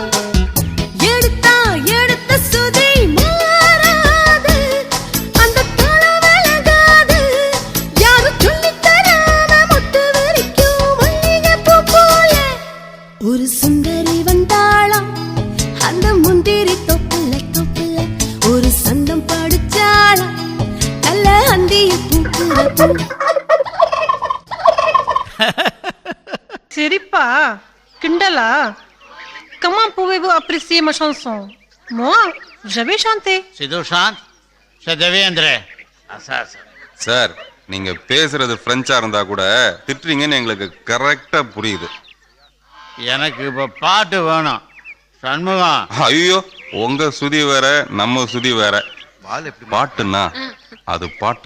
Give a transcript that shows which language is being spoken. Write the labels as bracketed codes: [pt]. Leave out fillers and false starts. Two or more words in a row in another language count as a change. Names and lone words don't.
[ta] எடுத்த சுதி மாறாது அந்த தாளம் விலகாது யாரும் சொல்லித் தராம முட்டு வரைக்கும் மல்லிகைப்பூ போல ஒரு சுந்தரி வந்தாளாம் அந்த முந்திரி தொப்புல ஒரு சந்தம் படிச்சாளாம் நல்ல அந்தியில் பூக்குற பூ. [fr] Seripa, Kindala, comment pouvez-vous apprécier ma chanson? Moi, j'avais chanté. Si tu chantes, c'est Devendra. [ta] சார் நீங்க பேசுறது பிரெஞ்சா இருந்தா கூட திட்டுறீங்கன்னு எங்களுக்கு கரெக்டா புரியுது. எனக்கு இப்ப பாட்டு வேணும் சண்முகம். ஐயோ உங்க சுதி வேற நம்ம சுதி வேற. பாட்டுன்னா அது பாட்டா